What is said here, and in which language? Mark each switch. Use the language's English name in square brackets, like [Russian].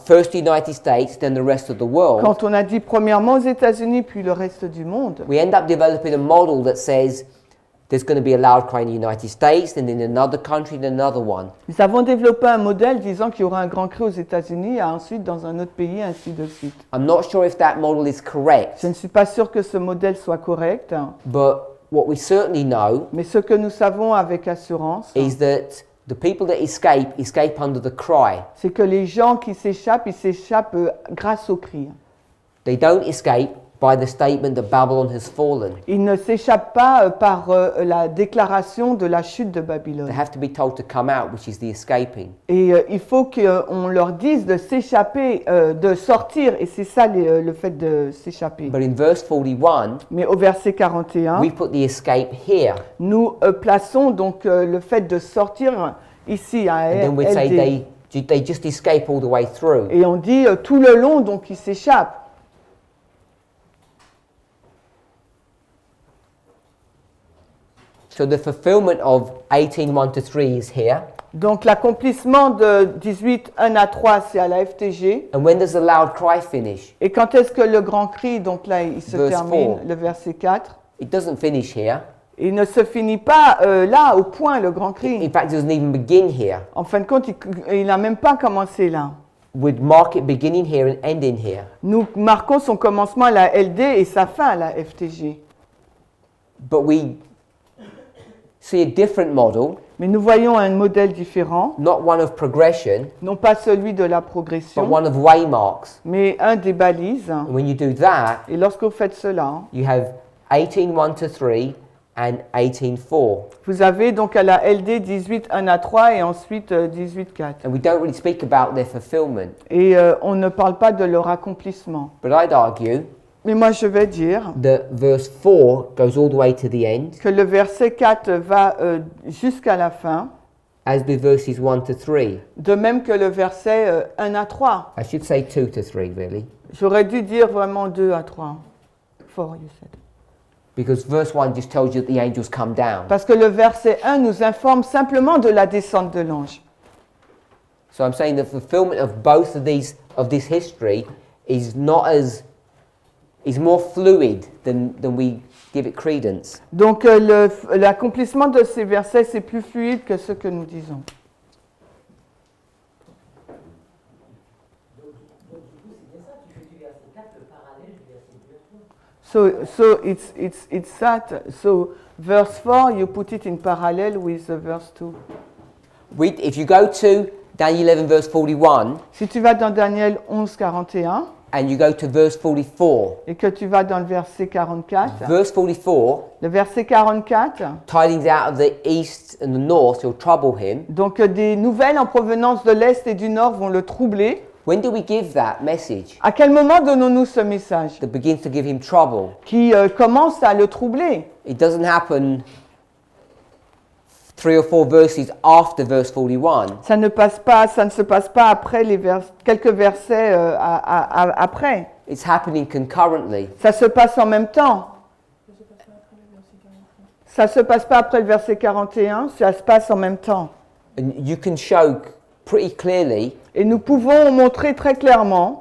[English] first United States, then the rest of the world, [French] quand on a dit premièrement aux États-Unis puis le reste du monde, [English] we end up developing a model that says there's going to be a loud cry in the United States, and in another country, and another one. [French] Nous avons développé un modèle disant qu'il y aura un grand cri aux États-Unis et ensuite dans un autre pays, ainsi de suite. [English] I'm not sure if that model is correct, [French] Je ne suis pas sûr que ce modèle soit correct, [English] but what we certainly know [French] mais ce que nous savons avec assurance, [English] is that the people that escape under the cry. [French] c'est que les gens qui s'échappent, ils s'échappent grâce au cri. [English] They don't escape by the statement that Babylon has fallen. [French] Ils ne s'échappent pas par la déclaration de la chute de Babylone. [English] They have to be told to come out, which is the escaping. [French] Et il faut qu'on leur dise de s'échapper, de sortir, et c'est ça le fait de s'échapper. [English] But in verse 41, [French] Mais au verset 41, [English] we put the escape here. [French] nous plaçons donc le fait de sortir ici à [English] And then we say [French] LD. [English] they just escape all the way through. [French] Et on dit tout le long, donc ils s'échappent. [English] So the fulfillment of 18:1-3 is here. [French] Donc l'accomplissement de 18, 1 à 3, c'est à la FTG. [English] And when does the loud cry finish? [French] Et quand est-ce que le grand cri, donc là il se [English] Verse [French] termine, [English] 4. [French] le verset 4. [English] It doesn't finish here. [French] Il ne se finit pas là, au point, le grand cri. [English] In fact, it doesn't even begin here. [French] En fin de compte, il n'a même pas commencé là. [English] We'd mark it beginning here and ending here. [French] Nous marquons son commencement à la LD et sa fin à la FTG. [English] But we see a different model, [French] Mais nous voyons un modèle différent, [English] not one of progression, [French] non pas celui de la [English] but [French] progression, [English] one of waymarks. [French] mais un des balises. [English] And when you do that, [French] Et lorsque vous faites cela, [English] you have 18:1-3 and 18:4. [French] vous avez donc à la LD 18, 1 à 3 et ensuite 18, 4. [English] And we don't really speak about their fulfillment. [French] Et on ne parle pas de leur accomplissement. [English] But I'd argue [French] Mais moi je vais dire [English] that verse 4 goes all the way to the end, [French] que le verset 4 va jusqu'à la fin, [English] as do verses 1-3. [French] de même que le verset 1 à 3. [English] I should say 2-3, really, [French] J'aurais dû dire vraiment 2 à 3. [English] 4, you said. because verse 1 just tells you that the angels come down. [French] Parce que le verset 1 nous informe simplement de la descente de l'ange. [English] So I'm saying the fulfillment of both of this history is more fluid than we give it credence. [French] Donc l'accomplissement de ces versets, c'est plus fluide que ce que nous disons. Donc, du coup, c'est bien ça, tu fais du verset 4 le parallèle du verset 2. [English] So it's that. So verse 4, you put it in parallel with verse 2. If you go to Daniel 11 verse 41 [French] Si tu vas dans Daniel 11, 41 [English] and you go to verse 44, [French] et que tu vas dans le verset 44, [English] verse 44, [French] le verset 44, [English] tidings out of the east and the north will trouble him. [French] donc des nouvelles en provenance de l'Est et du Nord vont le troubler. [English] When do we give that message [French] À quel moment donnons-nous ce message [English] that begins to give him trouble? [French] qui commence à le troubler? [English] It doesn't happen 3 or 4 verses after verse 41. [French] Ça ne se passe pas après quelques versets après. [English] It's happening concurrently. [French] Ça se passe en même temps. Ça se passe pas après le verset 41, ça se passe en même temps. [English] And you can show pretty clearly [French] Et nous pouvons montrer très clairement